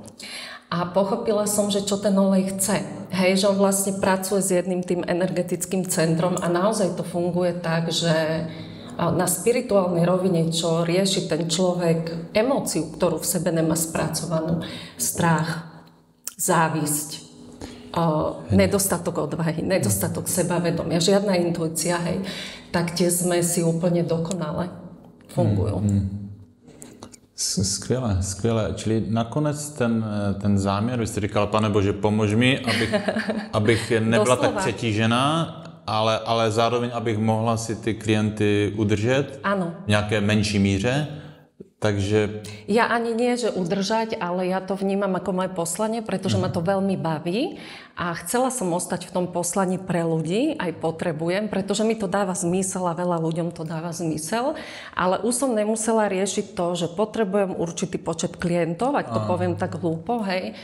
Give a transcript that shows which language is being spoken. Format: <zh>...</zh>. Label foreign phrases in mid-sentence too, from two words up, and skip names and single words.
<sk>A pochopila som, že čo ten olej chce. Že on vlastne pracuje s jedným tým energetickým centrom a naozaj to funguje tak, že na spirituálnej rovine, čo rieši ten človek emóciu, ktorú v sebe nemá spracovanú, strach, závisť, nedostatok odvahy, nedostatok sebavedomia, žiadna intuícia, hej, tak tie zmesi úplne dokonale fungujú.</sk> <cs>Skvěle, skvěle. Čili nakonec ten záměr, vy jste říkal, Pane Bože, pomož mi, abych nebyla tak přetížená, ale zároveň abych mohla si ty klienty udržet v nějaké menší míře. Takže...</cs> <sk>Ja ani nie, že udržať, ale ja to vnímam ako moje poslanie, pretože ma to veľmi baví a chcela som ostať v tom poslaní pre ľudí, aj potrebujem, pretože mi to dáva zmysel a veľa ľuďom to dáva zmysel, ale už som nemusela riešiť to, že potrebujem určitý počet klientov, ak to poviem tak hlúpo, hej.</sk>